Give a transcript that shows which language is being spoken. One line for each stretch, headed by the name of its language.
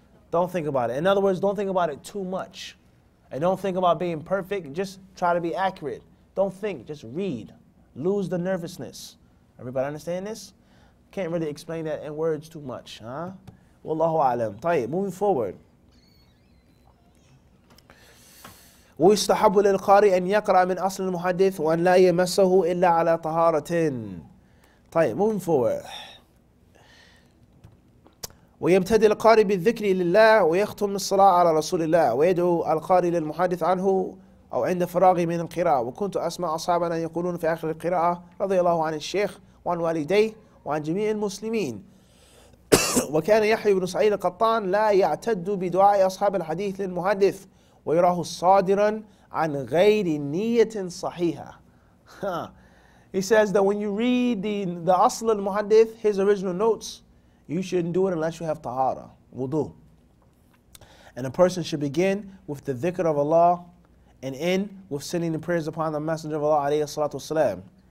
English: Don't think about it. In other words, don't think about it too much. And don't think about being perfect. Just try to be accurate. Don't think, just read. Lose the nervousness. Everybody understand this? Can't really explain that in words too much, huh? Wallahu a'lam. طيب, moving forward.
Arabic: ويستحب للقارئ أن يقرأ من أصل المحدث وأن لا يمسه إلا على طهارة.
English: طيب, moving forward.
Arabic: ويبتدئ القارئ بالذكر لله ويختم الصلاة على رسول الله ويدعو القارئ للمحدث عنه أو عند فراغه من القراءة. وكنت أسمع أصحابنا يقولون في آخر القراءة رضي الله عن الشيخ وعن والديه وعن جميع المسلمين وكان يحيى بن سعيد القطان لا يعتد بدعاء أصحاب الحديث للمحدث ويراه صادرا عن غير نية صحيحة.
English: He says that when you read the Asl al-Muhaddith, his original notes, you shouldn't do it unless you have tahara, wudu. And a person should begin with the dhikr of Allah and end with sending the prayers upon the Messenger of Allah alayhi salatu wasalam.